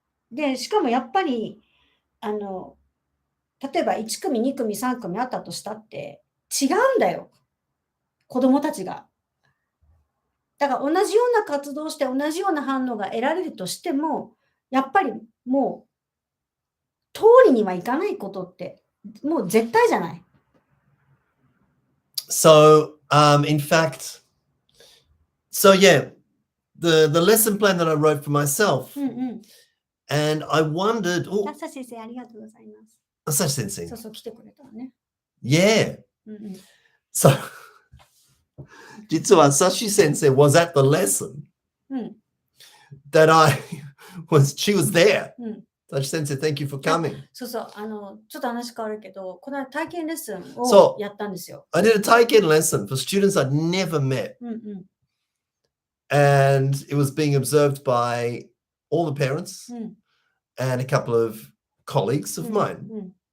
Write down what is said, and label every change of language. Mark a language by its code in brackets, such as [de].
[ja] で、しかもやっぱり、例えば1組、2組、3組あったとしたって違うんだよ。子供たちが。だから同じような活動をして同じような反応が得られるとしても、やっぱりもう通りにはいかないことってもう絶対じゃない。 [en] So, in fact, so yeah, the lesson plan that I wrote for myself, and I wondered, oh, [ja] 朝先生ありがとうございます。朝先生。そうそう来てくれたね。 [en] Yeah. So, 実はSashi sensei was at the lesson that she was there. Sashi sensei, thank you for coming. [ja] そうそう、ちょっと話変わるけど、この体験レッスンをやったんですよ。 [en] I did a 体験 lesson for students I'd never met. And it was being observed by all the parents and a couple of colleagues of mine.